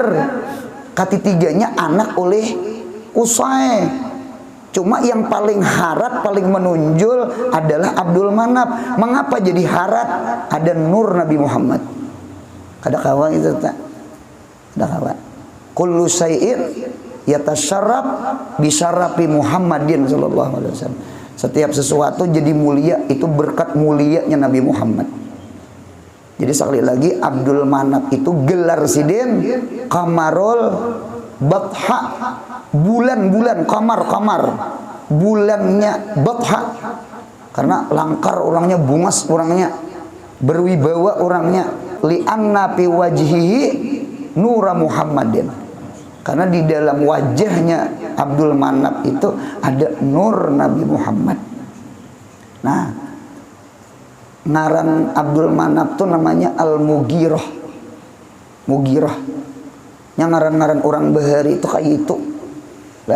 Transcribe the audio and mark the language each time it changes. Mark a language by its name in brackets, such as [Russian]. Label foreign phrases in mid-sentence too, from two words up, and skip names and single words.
[Indonesian] Ketiganya anak oleh Qusay. [Banjar] Cuma yang paling harat, paling menonjol adalah Abdul Manaf. Mengapa jadi harat? Ada nur Nabi Muhammad. Kada kawa itu tak? Kada kawa. [Arabic] كل شيء يتشرف بشرف محمد صلى الله عليه وسلم. [Indonesian] Setiap sesuatu jadi mulia itu berkat mulianya Nabi Muhammad. [Banjar] Jadi sekali lagi Abdul Manaf itu gelar sidin Qamarul Badha. Bulan-bulan kamar bulannya Badha, karena langkar orangnya, bungas orangnya, berwibawa orangnya, [Arabic] لأن في وجهه نور محمد, [Indonesian] karena di dalam wajahnya Abdul Manaf itu ada nur Nabi Muhammad. [Banjar] Nah, ngaran Abdul Manaf tuh namanya Al-Mughirah. Mughirah yang ngaran-ngaran orang bahari itu kayak itu lah.